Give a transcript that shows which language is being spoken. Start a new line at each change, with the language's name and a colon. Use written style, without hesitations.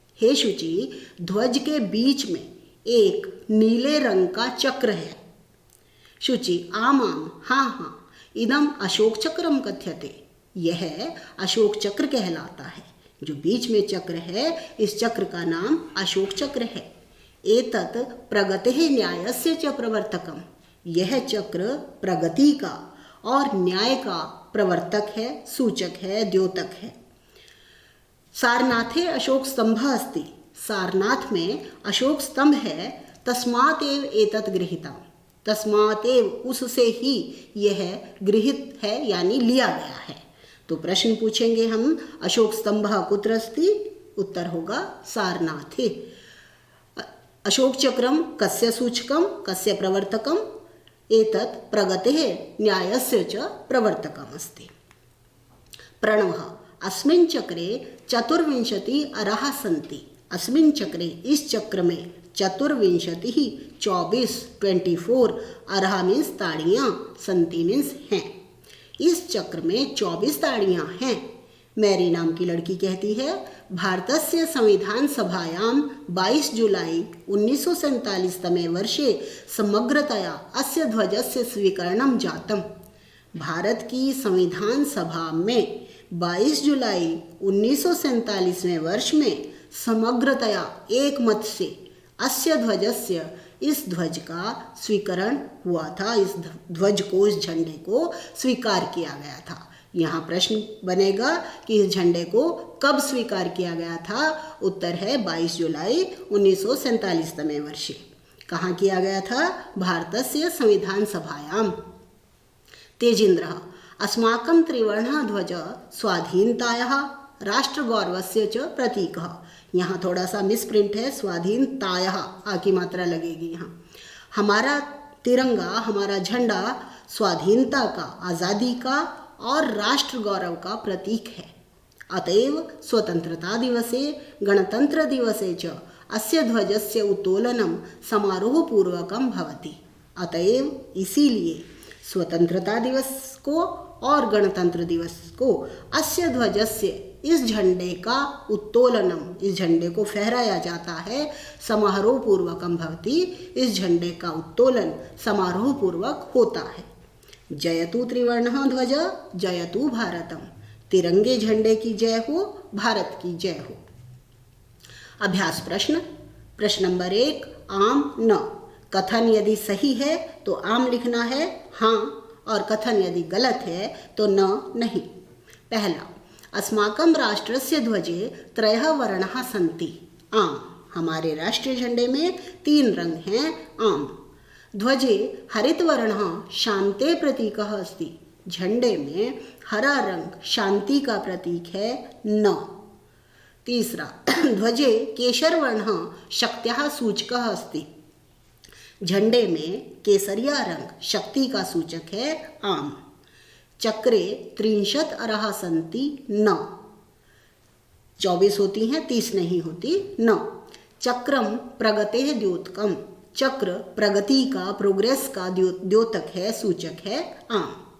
Hindi: हे शुचि, ध्वज के बीच में एक नीले रंग का चक्र है।
Sanskrit: शुचि आम आम, हाँ हाँ, इदम अशोक चक्रम कथ्यते।
Hindi: यह अशोक चक्र कहलाता है। जो बीच में चक्र है, इस चक्र का नाम अशोक चक्र है।
Sanskrit: एतत् प्रगतेः न्यायस्य च प्रवर्तकम।
Hindi: यह चक्र प्रगति का और न्याय का प्रवर्तक है, सूचक है, द्योतक है।
Sanskrit: सारनाथे अशोक स्तंभ अस्ति।
Hindi: सारनाथ में अशोक स्तंभ है।
Sanskrit: तस्मात् एव एतत् गृहीतम्। तस्मात् एव,
Hindi: उससे ही यह गृहीत है यानी लिया गया है। तो प्रश्न पूछेंगे हम,
Sanskrit: अशोक स्तंभ कुत्र अस्ति?
Hindi: उत्तर होगा सारनाथे।
Sanskrit: अशोक चक्रम कस्य सूचकम, कस्य प्रवर्तकम? एतत् प्रगतेः न्यायस्य च प्रवर्तकम् अस्ति। प्रणवः अस्मिन् चक्रे 24 अरः सन्ति।
Hindi: अस्मिन् चक्रे, इस चक्र में 24 अरः मीन्स ताड़ियाँ, सन्ति मीन्स हैं। इस चक्र में 24 ताड़ियाँ हैं। मैरी नाम की लड़की कहती है,
Sanskrit: भारतस्य संविधान सभायां 22 जुलाई 1947 तमे वर्षे समग्रतया अस्य ध्वजस्य स्वीकरणं जातम्।
Hindi: भारत की संविधान सभा में 22 जुलाई 1947वें वर्ष में समग्रतया एक मत से अस्य ध्वजस्य, इस ध्वज का स्वीकरण हुआ था। इस ध्वज को, इस झंडे को स्वीकार किया गया था। यहाँ प्रश्न बनेगा कि इस झंडे को कब स्वीकार किया गया था? उत्तर है 22 जुलाई
Sanskrit: 1947 तमे वर्षे।
Hindi: कहाँ किया गया था?
Sanskrit: भारतस्य संविधान सभायां। तेजेन्द्रः अस्माकं त्रिवर्णः ध्वज स्वाधीनतायाः राष्ट्रगौरवस्य च प्रतीकः।
Hindi: यहाँ थोड़ा सा मिसप्रिंट है, स्वाधीनतायाः आ की मात्रा लगेगी यहाँ। हमारा तिरंगा, हमारा झंडा स्वाधीनता का, आज़ादी का और राष्ट्र गौरव का प्रतीक है।
Sanskrit: अतएव स्वतंत्रता दिवसे गणतंत्र दिवसे च अस्य ध्वजस्य उत्तोलनं समारोहपूर्वकं भवति।
Hindi: अतएव इसीलिए स्वतंत्रता दिवस को और गणतंत्र दिवस को अस्य ध्वजस्य, इस झंडे का उत्तोलनम, इस झंडे को फहराया जाता है। समारोह पूर्वकम भवति, इस झंडे का उत्तोलन समारोह पूर्वक होता है।
Sanskrit: जयतु त्रिवर्णः ध्वज जयतु भारतम।
Hindi: तिरंगे झंडे की जय हो, भारत की जय हो। अभ्यास प्रश्न। प्रश्न नंबर 1, आम न। कथन यदि सही है तो आम लिखना है हाँ, और कथन यदि गलत है तो न, नहीं।
Sanskrit: पहला, अस्माकं राष्ट्रस्य ध्वजे 3 वर्णाः सन्ति।
Hindi: आम, हमारे राष्ट्रीय झंडे में 3 रंग हैं, आम।
Sanskrit: ध्वजे हरितवर्णः शान्ते प्रतीकः अस्ति।
Hindi: झंडे में हरा रंग शांति का प्रतीक है, न।
Sanskrit: तीसरा, ध्वजे केशरवर्णः शक्त्याः सूचकः अस्ति।
Hindi: झंडे में केसरिया रंग शक्ति का सूचक है, आम।
Sanskrit: चक्रे 30 अरः सन्ति,
Hindi: न। 24 होती हैं, 30 नहीं होती, न।
Sanskrit: चक्रम प्रगतेः द्योतकम।
Hindi: चक्र प्रगति का, प्रोग्रेस का द्योतक है, सूचक है, आम।